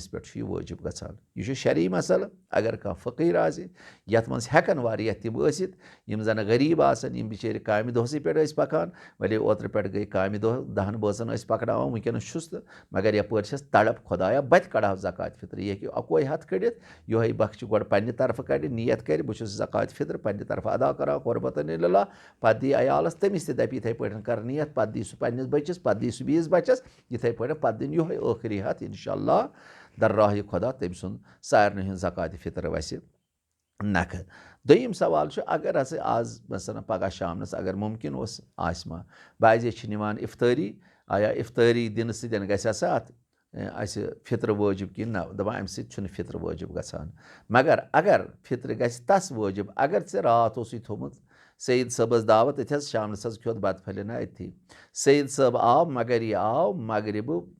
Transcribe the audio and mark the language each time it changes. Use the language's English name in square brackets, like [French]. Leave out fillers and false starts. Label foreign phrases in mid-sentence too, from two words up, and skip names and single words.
[Kashmiri] पे यह वाजिब गसान यह शरई मसल अगर कह फ़कीर यथ मज हेकन वारिया तिम आसित यम जन गरीब यम बिचारे कामि दोहस पे पकान वले ओतर पे गई कामि दो 10 बचन पकड़ान वनकस तो मगर यपर तड़प खुदाया बत कड़ा ज़कात फ़ितर यह अकोई हथ कड़ित योहे बख्श गो पन्ने तरफ कड़ नियत कर बहुत ज़कात फ़ितर पन्ने तरफ अदा करा [Arabic] قربة إلى الله [Kashmiri] पत दी अयालस तमिस दप इथे पे कर नियत पत दी पन्निस बच्चस पत दी 20 बच्चस इथे पे पत दिन योहे आखिरी हथ इंशाअल्लाह दर्राह खुदा तम सुन सारन हंद ज़कात फ़ितर वस नख दोयम सवाल अगर आज मसलन पगह शामनस अगर मुमकिन मा बाज़े निवान इफ्तारी आया इफ्तारी दिन सदन गसा अत फ़ितर वाजिब कि ना दपान अमि सत फ़ितर वाजिब गसान मगर अगर फ़ितर गस तस वाजिब अगर ऐ रात थोमुत सईद सबस दावत अत शामनस खोत बत फलिना अथी सईद सब आव मगर यह आव मगरिब